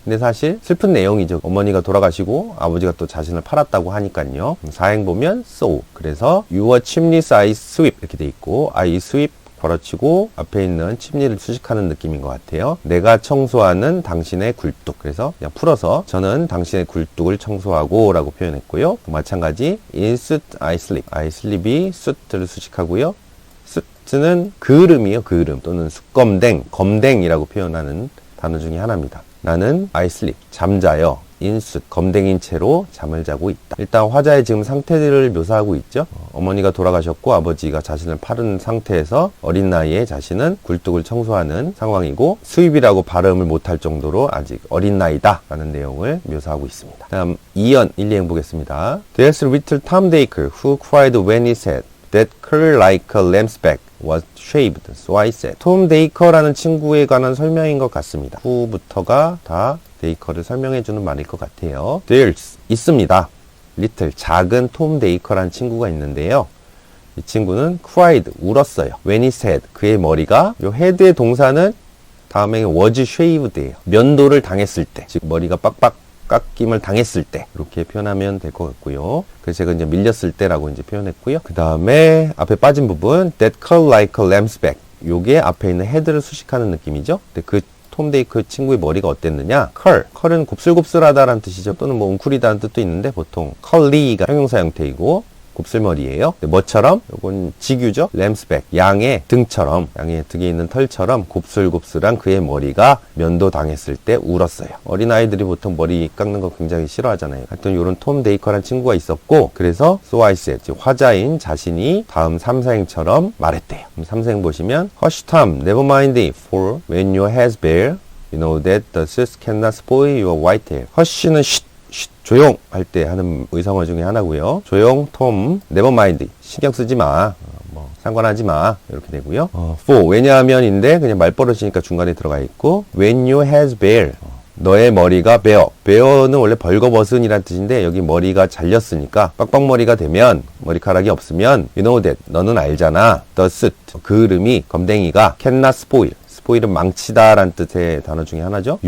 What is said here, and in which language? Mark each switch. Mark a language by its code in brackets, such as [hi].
[ko] 근데 사실 슬픈 내용이죠. 어머니가 돌아가시고 아버지가 또 자신을 팔았다고 하니까요. 사행 보면 so. 그래서 [en] your chimneys I sweep [ko] 이렇게 돼 있고 [en] I sweep [ko] 걸어치고 앞에 있는 침니를 수식하는 느낌인 것 같아요. 내가 청소하는 당신의 굴뚝. 그래서 그냥 풀어서 저는 당신의 굴뚝을 청소하고 라고 표현했고요. [en] 마찬가지 in soot I sleep. I sleep [ko] 이 soot를 수식하고요. soot는 그을음이에요. 그을음 또는 숯검댕, 검댕이라고 표현하는 단어 중에 하나입니다. 나는 [en] I sleep. [ko] 잠자요. 인숫, 검댕인 채로 잠을 자고 있다. 일단 화자의 지금 상태를 묘사하고 있죠. 어머니가 돌아가셨고 아버지가 자신을 팔은 상태에서 어린 나이에 자신은 굴뚝을 청소하는 상황이고 수입이라고 발음을 못할 정도로 아직 어린 나이다 라는 내용을 묘사하고 있습니다. 다음 2연 1, 2행 보겠습니다. [en] There's little Tom Dacre who cried when he said that curl like a lamb's back was shaved. So I said. [ko] 톰 데이커라는 친구에 관한 설명인 것 같습니다. 후부터가 다 데이커를 설명해주는 말일 것 같아요. There's 있습니다. little 작은 톰 데이커라는 친구가 있는데요. 이 친구는 cried 울었어요. [en] When he said [ko] 그의 머리가 요 head의 동사는 다음에 [en] was shaved [ko] 예요. 면도를 당했을 때, 즉 머리가 빡빡 깎임을 당했을 때 이렇게 표현하면 될 것 같고요. 그래서 제가 이제 밀렸을 때라고 이제 표현했고요. 그 다음에 앞에 빠진 부분 [en] that curl like a lamb's back. [ko] 요게 앞에 있는 헤드를 수식하는 느낌이죠. 근데 그 톰 데이커 친구의 머리가 어땠느냐? 컬은 곱슬곱슬하다라는 뜻이죠. 또는 뭐 웅크리다는 뜻도 있는데 보통 curly가 형용사 형태이고 곱슬머리예요. 뭐처럼? 요건 직유죠. 램스백. 양의 등처럼, 양의 등에 있는 털처럼 곱슬곱슬한 그의 머리가 면도당했을 때 울었어요. 어린아이들이 보통 머리 깎는 거 굉장히 싫어하잖아요. 하여튼 요런 톰 데이커라는 친구가 있었고, 그래서 [en] so I said, [ko] 화자인 자신이 다음 3사행처럼 말했대요. 3사행 보시면 [en] Hush Tom, never mind for when your hair's bare, you know that the suits cannot spoil your white hair. [ko] Hush는 조용 할 때 하는 의성어 중에 하나고요. 조용, 톰, [en] never mind, [ko] 신경 쓰지 마, 뭐 상관하지 마 이렇게 되고요. for 왜냐하면인데 그냥 말버릇이니까 중간에 들어가 있고, [en] when your hair's bare, [ko] 너의 머리가 bear는 원래 벌거벗은이란 뜻인데 여기 머리가 잘렸으니까 빡빡머리가 되면, 머리카락이 없으면 [en] you know that, [ko] 너는 알잖아, [en] the suit, [ko] 그 이름이 검댕이가 [en] cannot spoil, [ko] 스포일은 망치다 라는 뜻의 단어 중에 하나죠.